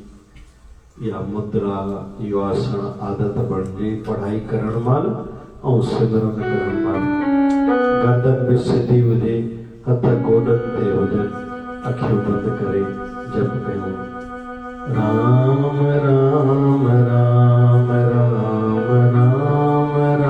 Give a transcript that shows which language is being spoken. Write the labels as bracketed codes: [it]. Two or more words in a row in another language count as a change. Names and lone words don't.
[sd] या मुद्रा यो आसन आदत बणिजे पढ़ाई करण महिल ऐं सिमरन करण महिल। गर्दन भी सिधी हुजे हथ गोडन ते हुजनि अखियूं बंदि करे जप कयूं राम राम राम राम राम